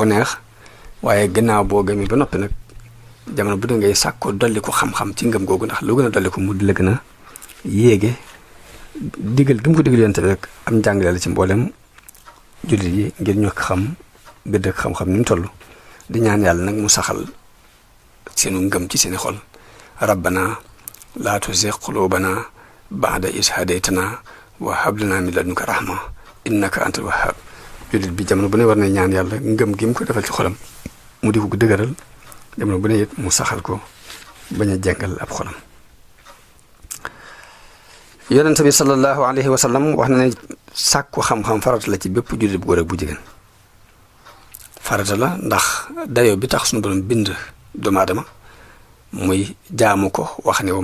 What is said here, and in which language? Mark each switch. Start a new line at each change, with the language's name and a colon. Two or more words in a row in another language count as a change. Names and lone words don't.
Wolof: neex waaye ginnaaw boo gëmee ba noppi nag jamono bu ne ngay sàkkoo dolliku xam-xam ci ngëm googu ndax lu gën a dolliku mu di la gën a yéege digal gi mu ko digal yonte bi rek am njàngale la ci mboolem jullit yi ngir ñu xam gëdd ak xam-xam ni mu toll di ñaan yàlla nag mu saxal seenu ngëm ci seeni xol
Arabic: ربنا لا تزغ قلوبنا بعد إذ هديتنا وهب لنا من لدنك رحمة إنك أنت الوهاب
Wolof: jullit bi jamono bu ne war na ñaan yàlla ngëm gi mu ko defal ci xolam mu di ko dëgëral jamono bu ne it mu saxal ko bañ a jàngal ab xolam yonente bi
Arabic: صلى الله عليه وسلم
Wolof: wax na ne sàkku xam-xam farata la ci bépp jullit bu góor ak bu jigéen farata la ndax dayoo bi tax suñu borom bind doomu aadama muy jaamu ko wax ne wa